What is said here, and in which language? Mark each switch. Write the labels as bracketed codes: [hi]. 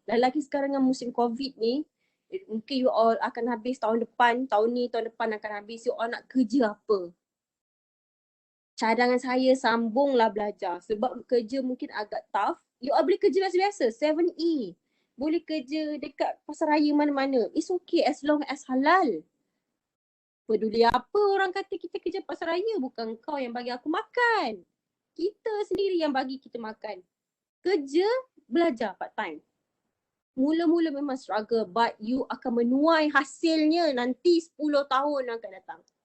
[ms] Lelaki sekarang dengan musim COVID ni, mungkin you all akan habis tahun depan, tahun depan akan habis. You all nak kerja apa? Cadangan saya sambunglah belajar. Sebab kerja mungkin agak tough. You all boleh kerja biasa-biasa, 7E. Boleh kerja dekat pasar raya mana-mana. [en] It's okay as long as halal. [ms] Peduli apa orang kata kita kerja pasar raya, bukan kau yang bagi aku makan. Kita sendiri yang bagi kita makan. Kerja, belajar part time. Mula-mula memang struggle but you akan menuai hasilnya nanti 10 tahun akan datang.